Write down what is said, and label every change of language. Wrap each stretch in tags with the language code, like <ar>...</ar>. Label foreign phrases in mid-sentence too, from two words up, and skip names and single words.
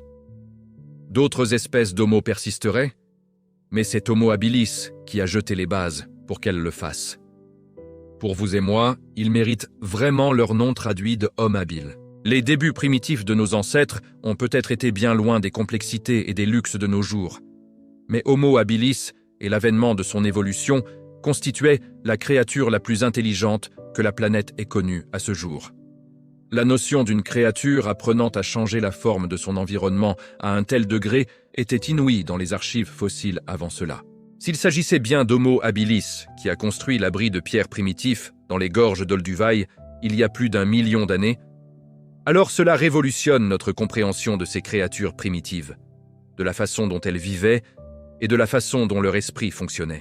<fr>D'autres espèces d'Homo persisteraient, mais c'est Homo habilis qui a jeté les bases pour qu'elles le fassent. Pour vous et moi, ils méritent vraiment leur nom traduit de homme habile. Les débuts primitifs de nos ancêtres ont peut-être été bien loin des complexités et des luxes de nos jours. Mais Homo habilis et l'avènement de son évolution constituaient la créature la plus intelligente que la planète ait connue à ce jour. La notion d'une créature apprenant à changer la forme de son environnement à un tel degré était inouïe dans les archives fossiles avant cela. S'il s'agissait bien d'Homo habilis, qui a construit l'abri de pierre primitif dans les gorges d'Olduvai il y a plus d'1 million d'années, alors cela révolutionne notre compréhension de ces créatures primitives, de la façon dont elles vivaient et de la façon dont leur esprit fonctionnait.</fr>